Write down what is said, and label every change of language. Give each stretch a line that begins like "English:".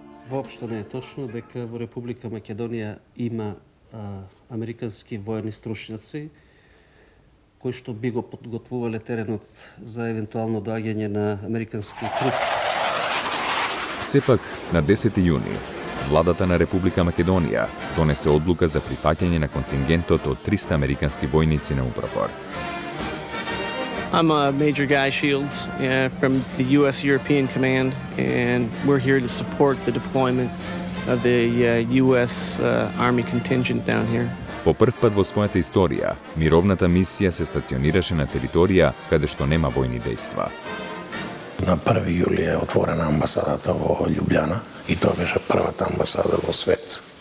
Macedonian: Воопшто не е точно дека во Република Македонија има американски воени стручњаци кои што би го подготвувале теренот за евентуално доаѓање на американски трупи. Сепак, на 10. јуни, владата на Република Македонија донесе одлука за прифаќање на контингентот од 300 американски војници на упропор.
English: I'm Major Guy Shields from the U.S. European Command, and we're here to support the deployment of the U.S. Army contingent down here.
Macedonian: По прв пат во својата историја, мировната мисија се стационираше на територија каде што нема војни дејства. на 1. јули е отворена амбасадата во Љубљана и тоа беше првата амбасада во свет.